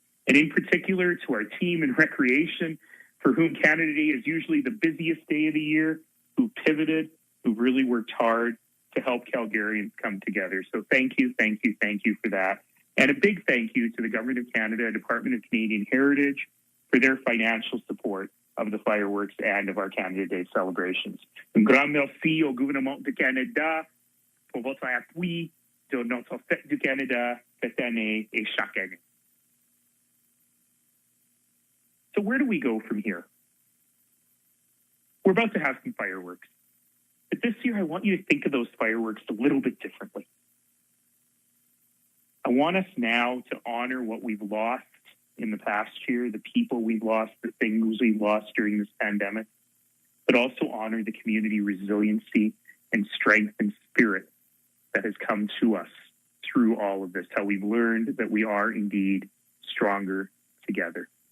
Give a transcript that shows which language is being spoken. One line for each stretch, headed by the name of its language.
English: And in particular, to our team in recreation, for whom Canada Day is usually the busiest day of the year, who pivoted, who really worked hard to help Calgarians come together. So thank you for that. And a big thank you to the Government of Canada, Department of Canadian Heritage, for their financial support of the fireworks and of our Canada Day celebrations.
French: Un grand merci au gouvernement du Canada pour votre appui de notre fête du Canada cette année et chaque année.
English: So where do we go from here? We're about to have some fireworks. But this year, I want you to think of those fireworks a little bit differently. I want us now to honor what we've lost in the past year, the people we've lost, the things we've lost during this pandemic, but also honor the community resiliency and strength and spirit that has come to us through all of this, how we've learned that we are indeed stronger together.